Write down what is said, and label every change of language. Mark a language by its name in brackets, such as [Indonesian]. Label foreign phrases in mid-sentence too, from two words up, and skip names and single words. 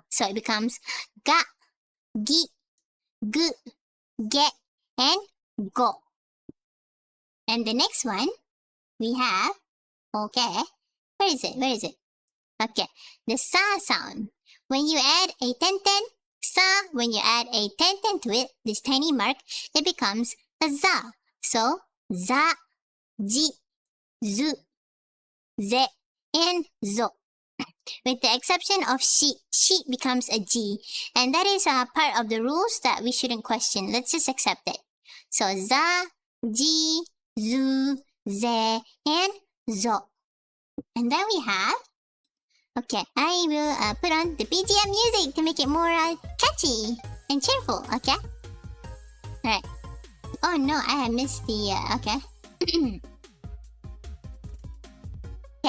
[English] So it becomes ga, gi, gu, ge, and go. And the next one, we have, okay, where is it? Okay, the sa sound. When you add a ten, sa, when you add a ten to it, this tiny mark, it becomes a za. So, za, ji, zu, ze, and zo. With the exception of she becomes a G. And that is a part of the rules that we shouldn't question. Let's just accept it. So, za, ji, zu, ze, and zo. And then we have, okay, I will put on the BGM music to make it more catchy and cheerful, okay? Alright. Oh no, I have missed the, okay. Okay.